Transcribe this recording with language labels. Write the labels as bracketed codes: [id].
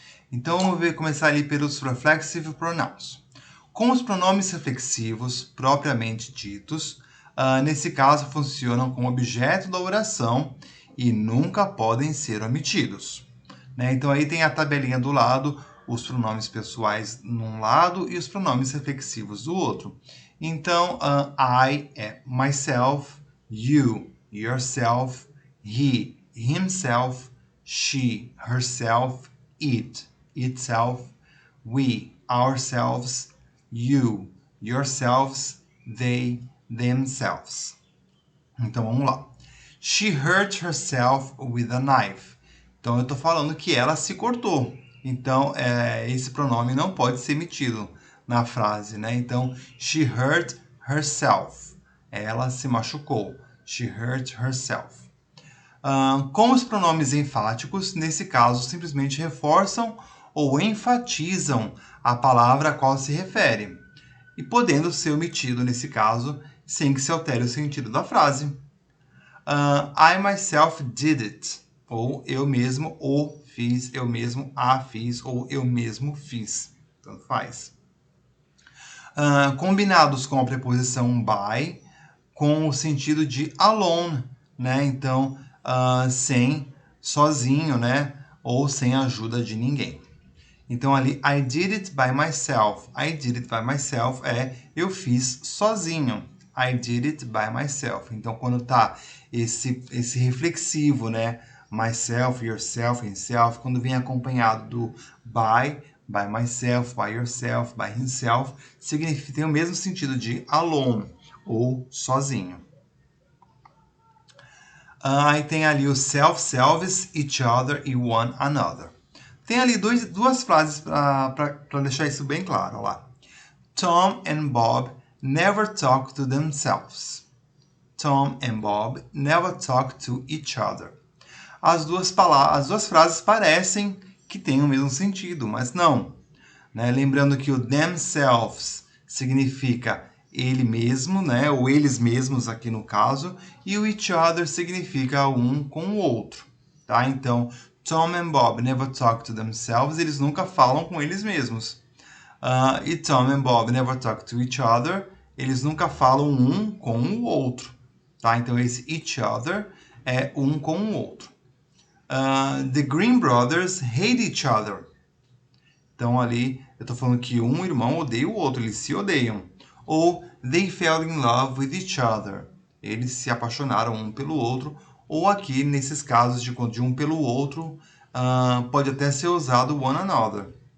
[pt] Então vamos começar ali pelos reflexive pronouns. Com os pronomes reflexivos propriamente ditos, nesse caso funcionam como objeto da oração e nunca podem ser omitidos. Então aí tem a tabelinha do lado, os pronomes pessoais num lado e os pronomes reflexivos do outro. [en] Então, I é myself, you, yourself, he, himself, she, herself, it, itself, we, ourselves, you, yourselves, they, themselves. [pt] Então vamos lá. [en] She hurt herself with a knife. [pt] Então eu estou falando que ela se cortou. Então esse pronome não pode ser emitido na frase, né? Então [en] she hurt herself. [pt] Ela se machucou. [en] She hurt herself. [pt] Com os pronomes enfáticos, nesse caso, simplesmente reforçam ou enfatizam a palavra a qual se refere, e podendo ser omitido nesse caso, sem que se altere o sentido da frase. [en] I myself did it, [pt] ou eu mesmo o fiz, eu mesmo a fiz, ou eu mesmo fiz, tanto faz. Combinados com a preposição by, com o sentido de alone, né? Então, sem, sozinho, né? Ou sem a ajuda de ninguém. Então ali, I did it by myself. I did it by myself eu fiz sozinho. [en] I did it by myself. [pt] Então quando tá esse reflexivo, né? Myself, yourself, himself, quando vem acompanhado do [en] by myself, by yourself, by himself, [pt] tem o mesmo sentido de alone, ou sozinho. Aí tem ali o self, selves, each other e one another. Tem ali duas frases para deixar isso bem claro. Olha lá. [en] Tom and Bob never talk to themselves. Tom and Bob never talk to each other. [pt] As duas frases parecem que têm o mesmo sentido, mas não. Né? Lembrando que o themselves significa ele mesmo, né? Ou eles mesmos aqui no caso, e o each other significa um com o outro. Tá? Então, [en] Tom and Bob never talk to themselves, [pt] eles nunca falam com eles mesmos. E [en] Tom and Bob never talk to each other, [pt] eles nunca falam um com o outro. Tá? Então, esse each other é um com o outro. [en] The Green Brothers hate each other. [pt] Então, ali, eu estou falando que um irmão odeia o outro, eles se odeiam. [en] Ou they fell in love with each other. [pt] Eles se apaixonaram um pelo outro. Ou aqui, nesses casos de um pelo outro, pode até ser usado one another.